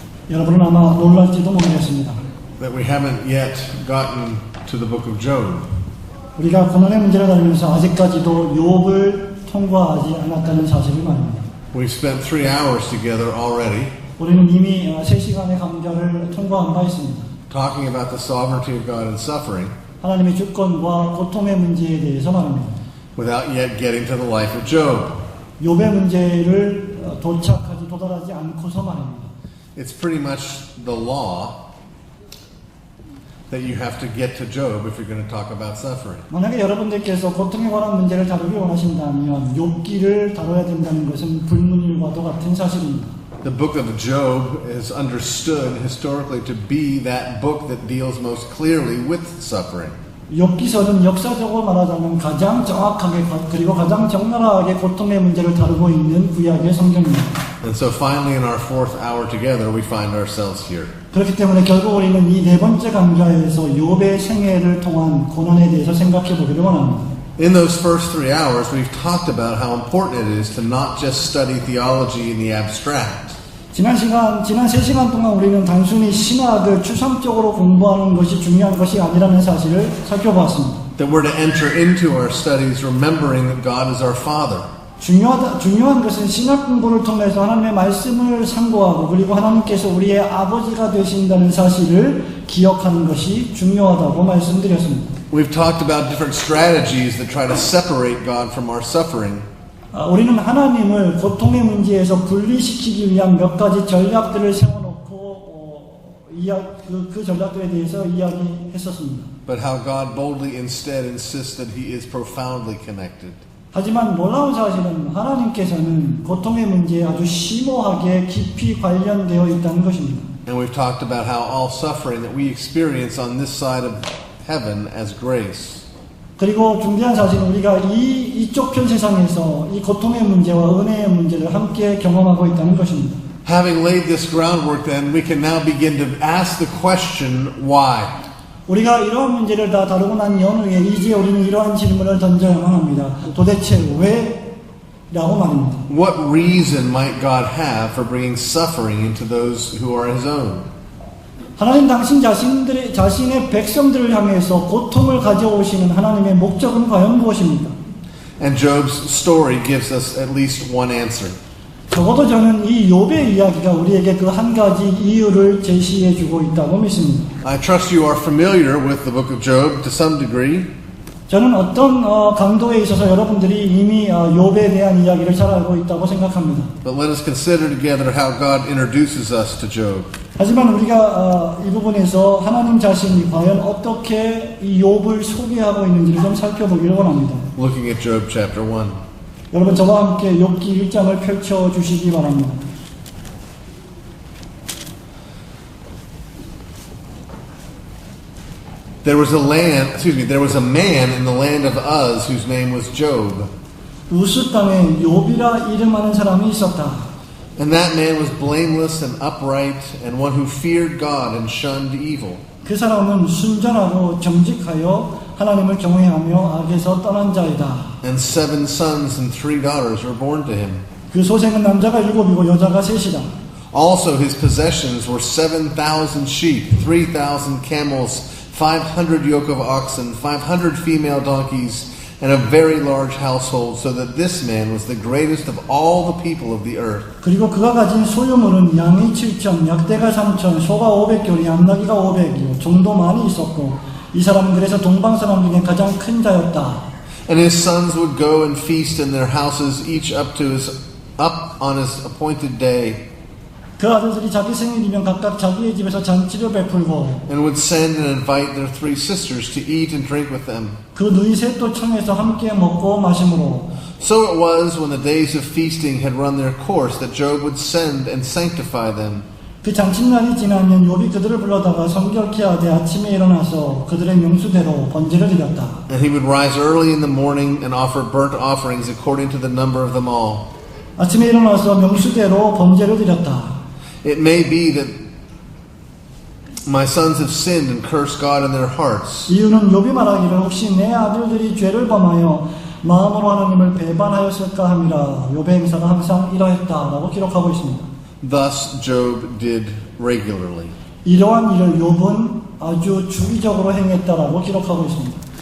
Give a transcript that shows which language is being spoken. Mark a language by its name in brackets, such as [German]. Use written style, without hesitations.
[Korean] 여러분은 아마 놀랄지도 모르겠습니다. [English] that we haven't yet gotten to the book of Job. [Korean] 우리가 고난의 문제를 다루면서 아직까지도 욥을 통과하지 않았다는 사실을 말입니다. [English] We've spent 3 hours together already [Korean] 우리는 이미 3시간의 강좌를 통과한 바 있습니다. [English] talking about the sovereignty of God and suffering [Korean] 하나님의 주권과 고통의 문제에 대해서 말합니다. [English] without yet getting to the life of Job. [Korean] 욥의 문제를 도달하지 않고서 말입니다. [English] It's pretty much the law that you have to get to Job if you're going to talk about suffering. [Korean] 만약에 여러분들께서 고통에 관한 문제를 다루기 원하신다면 욥기를 다뤄야 된다는 것은 불문율과도 같은 사실입니다. [English] The book of Job is understood historically to be that book that deals most clearly with suffering. [Korean] 욥기서는 역사적으로 말하자면 가장 정확하게 그리고 가장 적나라하게 고통의 문제를 다루고 있는 구약의 성경입니다. [English] And so finally in our 4th hour together we find ourselves here. [Korean] 그렇기 때문에 결국 우리는 이 4번째 강좌에서 욥의 생애를 통한 고난에 대해서 생각해 보기를 원합니다. [English] In those first 3 hours we've talked about how important it is to not just study theology in the abstract. [Korean] 지난 3시간 동안 우리는 단순히 신학을 추상적으로 공부하는 것이 중요한 것이 아니라는 사실을 살펴보았습니다. [English] That we're to enter into our studies remembering that God is our Father. [Korean] 중요한 것은 신학 공부를 통해서 하나님의 말씀을 상고하고 그리고 하나님께서 우리의 아버지가 되신다는 사실을 기억하는 것이 중요하다고 말씀드렸습니다. [English] We've talked about different strategies that try to separate God from our suffering. [Korean] 우리는 하나님을 고통의 문제에서 분리시키기 위한 몇 가지 전략들을 세워놓고 그 전략들에 대해서 이야기했었습니다. [English] But how God boldly instead insists that He is profoundly connected. [Korean] 하지만 놀라운 사실은 하나님께서는 고통의 문제에 아주 심오하게 깊이 관련되어 있다는 것입니다. [English] And we've talked about how all suffering that we experience on this side of heaven as grace. [Korean] 그리고 중요한 사실은 우리가 이쪽 편 세상에서 이 고통의 문제와 은혜의 문제를 함께 경험하고 있다는 것입니다. [English] Having laid this groundwork, then we can now begin to ask the question, why? [Korean] 우리가 이러한 문제를 다 다루고 난 연후에 이제 우리는 이러한 질문을 던져야만 합니다. 도대체 왜? 라고 말입니다. [English] What reason might God have for bringing suffering into those who are His own? [Korean] 하나님 당신 자신의 백성들을 향해서 고통을 가져오시는 하나님의 목적은 과연 무엇입니까? [English] And Job's story gives us at least one answer. [Korean] 적어도 저는 이 욥의 이야기가 우리에게 그 한 가지 이유를 제시해 주고 있다고 믿습니다. [English] I trust you are familiar with the book of Job to some degree. [Korean] 저는 어떤 강도에 있어서 여러분들이 이미 욥에 대한 이야기를 잘 알고 있다고 생각합니다. [English] But let us consider together how God introduces us to Job. [Korean] 하지만 우리가 이 부분에서 하나님 자신이 과연 어떻게 이 욥을 소개하고 있는지를 좀 살펴보기를 원합니다. [English] Looking at Job chapter 1. [Korean] 여러분 저와 함께 욥기 1장을 펼쳐 주시기 바랍니다. [English] There was a man in the land of Uz whose name was Job. [Korean] 우스 땅에 욥이라 이름하는 사람이 있었다. [English] And that man was blameless and upright and one who feared God and shunned evil. [Korean] 그 사람은 순전하고 정직하여 하나님을 경외하며 악에서 떠난 자이다. [English] And 7 sons and 3 daughters were born to him. [Korean] 그 소생은 남자가 7이고 여자가 3이다. [English] Also his possessions were 7,000 sheep, 3,000 camels, 500 yoke of oxen, 500 female donkeys, and a very large household, so that this man was the greatest of all the people of the earth. [Korean] 그리고 그가 가진 소유물은 양이 7천, 약대가 3천, 소가 500개로, 양나기가 500이요. 종도 많이 있었고 이 사람은 그래서 동방 사람 중에 가장 큰 자였다. [English] And his sons would go and feast in their houses, each up on his appointed day. [Korean] 그 아들들이 자기 생일이면 각각 자기의 집에서 잔치를 베풀고 [English] And would send and invite their 3 sisters to eat and drink with them. [Korean] 그 누이 셋도 청해서 함께 먹고 마심으로. [English] So it was when the days of feasting had run their course that Job would send and sanctify them. [Korean] 그 잔칫날이 지나면 욥이 그들을 불러다가 성결케 하되 아침에 일어나서 그들의 명수대로 번제를 드렸다. [English] And he would rise early in the morning and offer burnt offerings according to the number of them all. [Korean] 아침에 일어나서 명수대로 번제를 드렸다. [English] It may be that my sons have sinned and cursed God in their hearts. [Korean] 이유는 욥이 말하기를 혹시 내 아들들이 죄를 범하여 마음으로 하나님을 배반하였을까 함이라. 욥의 행사가 항상 이러했다라고 기록하고 있습니다. [English] Thus Job did regularly. [Korean] 이러한 일을 욥은 아주 주기적으로 행했다라고 기록하고 있습니다.